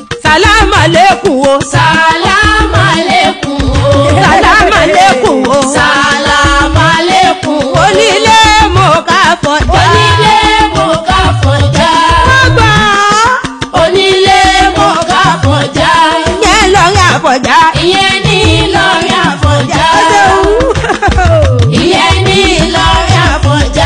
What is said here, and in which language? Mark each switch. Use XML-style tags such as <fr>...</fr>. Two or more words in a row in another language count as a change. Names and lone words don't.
<ar>سلام عليكم o. سلام عليكم o. سلام عليكم o. سلام عليكم o.</ar> <yo>Onílé mo ká fọjá. Onílé mo ká fọjá. Ọgbà. Onílé mo ká fọjá. Ìyẹn lọ́rin àfọ̀já. Ìyẹn ní Ìlọrin Àfọ̀njá. Ìyẹn ní Ìlọrin Àfọ̀njá.</yo>